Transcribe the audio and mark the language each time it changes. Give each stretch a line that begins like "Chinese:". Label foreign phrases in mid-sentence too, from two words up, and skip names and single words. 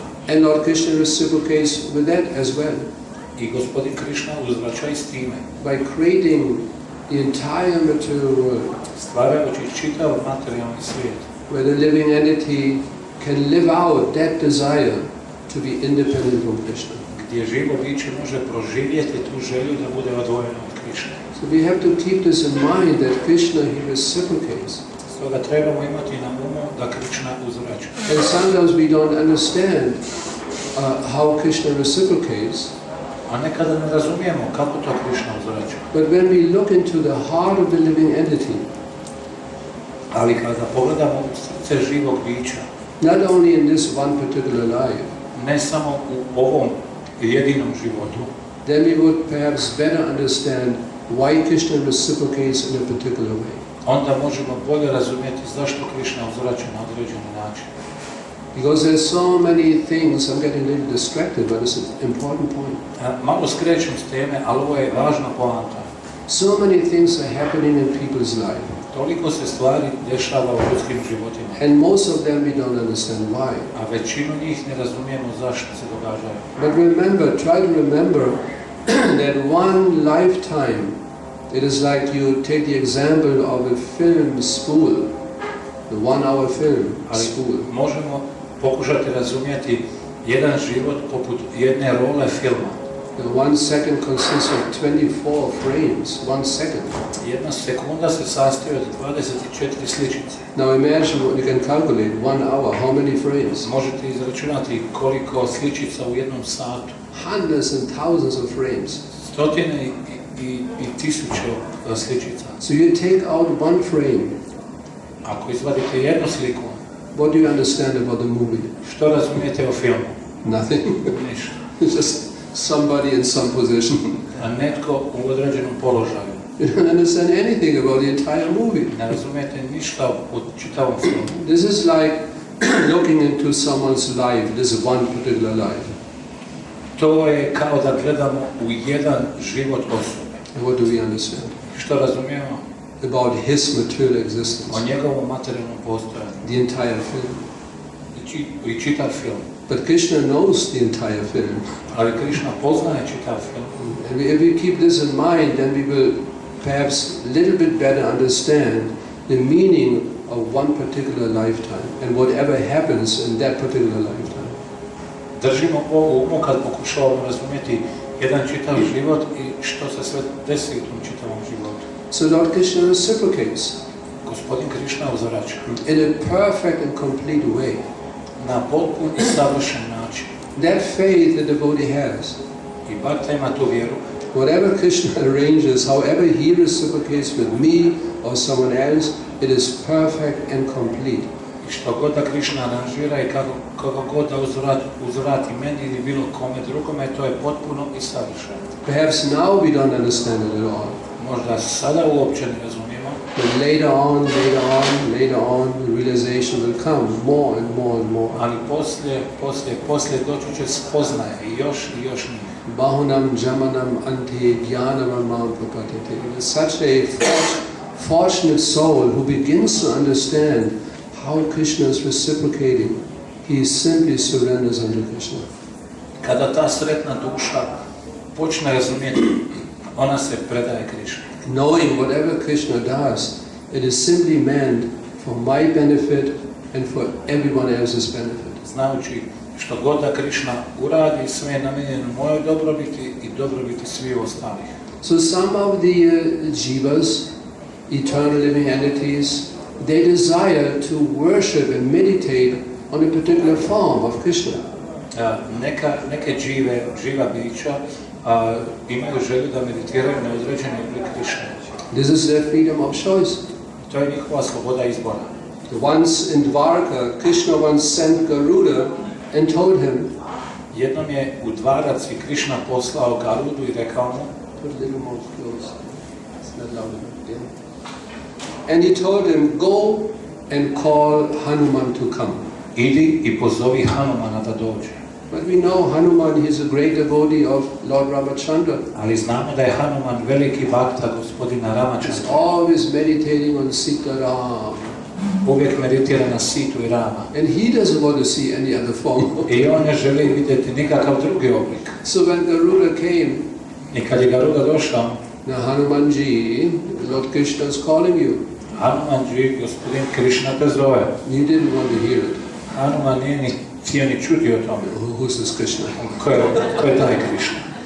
English: And Lord Krishna reciprocates with that as well.
Croatian: I gospodin Krišna uzvraća i s time.
English: By creating the entire material world,
Croatian: stvarajući čitav materijalni svijet,
English: where the living entity can live out that desire to be independent from Krishna.
Croatian: Gdje živo biće može proživjeti tu želju da bude odvojeno od Krišne.
English: So we have to keep this in mind, that Krishna, he reciprocates.
Croatian: Stoga trebamo imati na umu da Krišna uzvraća.
English: And sometimes we don't understand how Krishna reciprocates.
Croatian: A nekada ne razumijemo kako to Krišna uzvraća.
English: But when we look into the heart of the living entity,
Croatian: ali kada pogledamo u srce živog bića,
English: not only in this one particular life,
Croatian: ne samo u ovom jedinom životu,
English: then we would perhaps better understand why Krishna reciprocates in a particular way.
Croatian: Onda možemo bolje razumjeti zašto Krišna uzvraća na određeni način.
English: Because there's so many things, I'm getting a little distracted, but it's an important point.
Croatian: Malo skrećem s teme, ali ovo je važna poanta.
English: So many things are happening in people's life.
Croatian: Toliko se stvari dešava u ljudskim životima.
English: And most of them we don't understand why.
Croatian: A većinu njih ne razumijemo zašto se događaju.
English: But remember, try to remember that one lifetime, it is like you take the example of a film spool, the 1 hour film spool.
Croatian: Možemo pokušati razumjeti jedan život poput jedne role filma.
English: The 1 second consists of 24 frames, 1 second.
Croatian: Jedna sekunda se sastoji od 24 sličice.
English: Now imagine, you can calculate 1 hour, how many frames?
Croatian: Možete izračunati koliko sličica u jednom satu.
English: Hundreds and thousands of frames.
Croatian: Stotine i tisuće sličica.
English: So you take out 1 frame.
Croatian: Ako izvadite jednu sliku,
English: what do you understand about the movie?
Croatian: Što razumijete o filmu?
English: Nothing.
Croatian: Ništa.
English: It's just somebody in some position.
Croatian: A netko u određenom položaju.
English: You don't understand anything about the entire movie.
Croatian: Ne razumijete ništa o čitavom filmu.
English: This is like looking into someone's life, this one particular life.
Croatian: To je kao da gledamo u jedan život osobe.
English: And what do we understand?
Croatian: Što razumijemo?
English: About his material existence.
Croatian: O njegovom materijalnom postojanju.
English: The entire film.
Croatian: I čitav film.
English: But Krishna knows the entire film.
Croatian: Ali Krishna poznaje čitav film.
English: And if we keep this in mind, then we will perhaps a little bit better understand the meaning of one particular lifetime and whatever happens in that particular lifetime.
Croatian: Držimo ovo u umu kad pokušavamo razumjeti jedan čitav život i što se sve desi u tom čitavom životu.
English: So Lord Krishna reciprocates.
Croatian: Gospodin Krishna uzvraća.
English: In a perfect and complete way.
Croatian: Na potpun i savršen način.
English: That faith the devotee has.
Croatian: I bhakta ima tu vjeru.
English: Whatever Krishna arranges, however he reciprocates with me or someone else, it is perfect and complete.
Croatian: I što god da Krishna aranžira i kako god da uzvrati meni ili bilo kome drugome, to je potpuno i savršeno.
English: Perhaps now we don't understand it at all.
Croatian: Možda sada uopće ne razumijemo.
English: But later on, the realization will come more and more and more.
Croatian: Ali poslije doći će spoznaje i još njih.
Sanskrit: Bahunam jamanam ante jnanamam prapatite.
English: It is such a fortunate soul who begins to understand how Krishna is reciprocating. He simply surrenders unto Krishna.
Croatian: Kada ta sretna duša počne razumjeti, ona se predaje Krishna.
English: Knowing whatever Krishna does, it is simply meant for my benefit and for everyone else's benefit.
Croatian: Znajući što god da Krishna uradi, sve je namijenjeno mojoj dobrobiti i dobrobiti svih ostalih.
English: So some of the jivas, eternal living entities, they desire to worship and meditate on a particular form of Krishna.
Croatian: Neke živa bića imaju želju da meditiraju na određeni oblik Krishna.
English: This is their freedom of choice.
Croatian: To je njihova sloboda izbora.
English: Once in Dwarka, Krishna once sent Garuda and told him,
Croatian: jednom je u Dvarac i Krishna poslao Garudu i rekao mu,
English: put a little more close, it's not loud enough, yeah. And he told him, go and call Hanuman to come.
Croatian: Idi i pozovi Hanumana da dođe.
English: But we know Hanuman, he's a great devotee of Lord Ramachandra.
Croatian: Ali znamo da je Hanuman veliki bhakta gospodina Ramachandra.
English: He's always meditating on Sita Ram.
Croatian: Uvijek meditira na Situ i Rama.
English: And he doesn't want to see any other form.
Croatian: I on ne želi vidjeti nikakav drugi oblik.
English: So when Garuda came,
Croatian: i kad je Garuda došao,
English: now Hanumanji, Lord Krishna is calling you.
Croatian: Hanumanji, gospodin Krishna te zove.
English: You didn't want to hear it.
Croatian: Hanuman nije ni htio ni čuti o tome.
English: Who's this Krishna?
Croatian: Ko je taj Krishna?